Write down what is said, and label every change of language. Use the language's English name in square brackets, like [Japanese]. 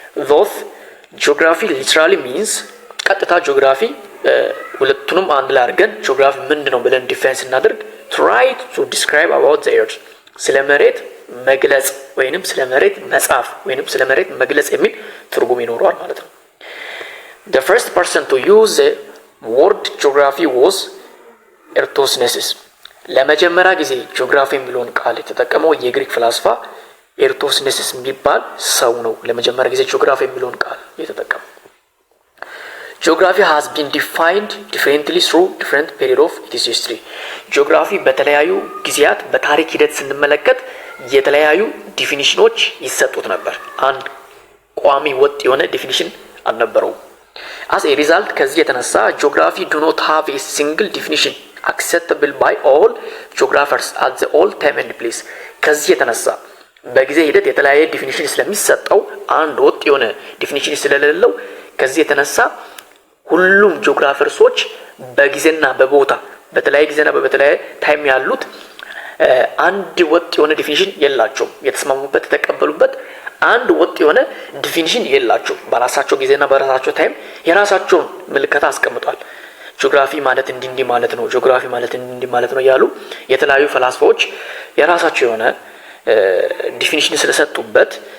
[Amharic] ዞት ጂኦግራፊ ሊትራሊ ሚንስ ቀጥታ ጂኦግራፊ ሁለቱንም አንድ ላይ አድርገን ጂኦግራፊ ምንድነው ብለን ዲፋይን እናደርግ [English] try to describe about the earth [Amharic] ስለ መሬት መግለጽ ወይንም ስለ መሬት መጻፍ ወይንም ስለ መሬት መግለጽ የሚል ትርጉም ይኖረዋል ማለት ነው። [English] The first person to use the word geography was [Amharic] Eratosthenes. ለመጀመሪያ ጊዜ ጂኦግራፊ የሚለውን ቃል የተጠቀመው የግሪክ ፍልስፋ ኤራቶስኔስ የሚባል ሰው ነው። ለመጀመሪያ ጊዜ ጂኦግራፊ የሚለውን ቃል የተጠቀመው። [English] Geography has been defined differently through different period of its history. [Amharic] ጂኦግራፊ በተለያዩ ጊዜያት በታሪክ ሂደት ስንመለከት የተለያዩ ዲፊኒሽኖች ይሰጡት ነበር። አንድ ቋሚ ወጥ የሆነ ዲፊኒሽን አልነበረው። as a result ከዚህ የተነሳ [English] geography do not have a single definition acceptable by all geographers at the all time and place. [Amharic] ከዚህ የተነሳ በጊዜ ሂደት የተለያየ ዲፊኒሽን ስለሚሰጠው አንድ ወጥ የሆነ ዲፊኒሽን ስለሌለው ከዚህ የተነሳ ሁሉም ጂኦግራፈርሶች በጊዜና በቦታ በተለያየ ጊዜና በተለያየ ታይም ያሉት አንድ ወጥ የሆነ ዲፊኒሽን የላቸውም። የተስማሙበት የተቀበሉበት አንድ ወጥ የሆነ ዲፊኒሽን የላቸውም። በራሳቸው ጊዜና በራሳቸው ታይም የራሳቸውን ምልከታ አስቀምጧል። ጂኦግራፊ ማለት እንዲህ ማለት ነው፣ ጂኦግራፊ ማለት እንዲህ ማለት ነው ያሉ የተለያዩ ፈላስፋዎች የራሳቸው የሆነ ዲፊኒሽን ስለሰጡበት